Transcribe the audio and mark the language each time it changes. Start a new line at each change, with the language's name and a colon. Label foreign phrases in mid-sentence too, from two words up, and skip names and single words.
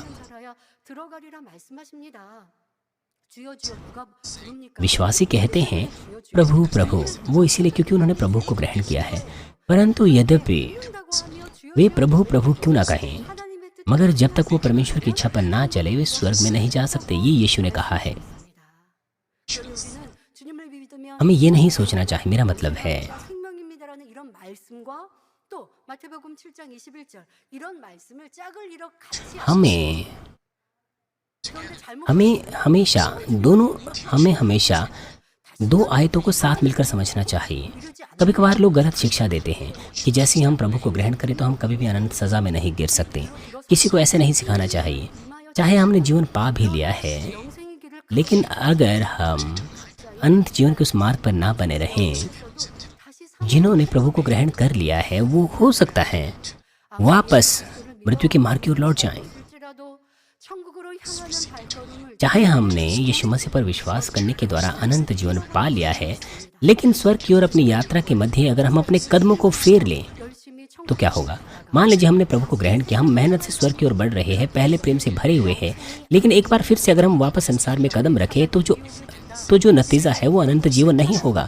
Korean: 살아야 들어가리라 말씀하십니다. 주여 주여 누가 부릅니까?
Hindi: विश्वासी कहते हैं प्रभु प्रभु, वो इसीलिए क्योंकि उन्होंने प्रभु को ग्रहण किया है, परंतु यद्यपि
Korean: 부른다고 하며 주여
Hindi: वे प्रभु प्रभु क्यों ना कहें,
Korean: 하나님의 뜻
Hindi: मगर जब तक वो परमेश्वर की इच्छा पर ना चले वे स्वर्ग में नहीं जा सकते। ये यीशु ने कहा है।
Korean: 우리는 주님을 믿으면
Hindi: हमें ये नहीं सोचना चाहिए, मेरा मतलब है
Korean: 생명입니다라는 이런 말씀과 또 마태복음 7장 21절 이런 말씀을 짝을 이뤄 같이
Hindi: हमें
Korean: 그런데 잘못
Hindi: हमें हमेशा दो आयतों को साथ मिलकर समझना चाहिए। कभी कभार लोग गलत शिक्षा देते हैं कि जैसे ही हम प्रभु को ग्रहण करें तो हम कभी भी अनंत सजा में नहीं गिर सकते। किसी को ऐसे नहीं सिखाना चाहिए। चाहे हमने जीवन पा भी लिया है,
Korean: 영생의 길을
Hindi: लेकिन अगर हम अनंत जीवन के उस मार्ग पर ना बने रहें,
Korean: 다시
Hindi: जिन्होंने प्रभु को ग्रहण कर लिया है वो हो सकता है वापस मृत्यु के मार्ग की ओर लौट जाएं।
Korean: 살지라도 천국으로 향하는 발걸음을
Hindi: चाहे हमने यीशु मसीह पर विश्वास करने के द्वारा अनंत जीवन पा लिया है, लेकिन स्वर्ग की ओर अपनी यात्रा के मध्य अगर हम अपने कदमों को फेर लें
Korean: 열심히
Hindi: तो क्या होगा? मान लीजिए हमने प्रभु को ग्रहण किया, हम मेहनत से स्वर्ग की ओर बढ़ रहे हैं, पहले प्रेम से भरे हुए हैं, लेकिन एक बार फिर से अगर हम वापस संसार में कदम रखें तो जो तो जो नतीजा है वो अनंत जीवन नहीं होगा।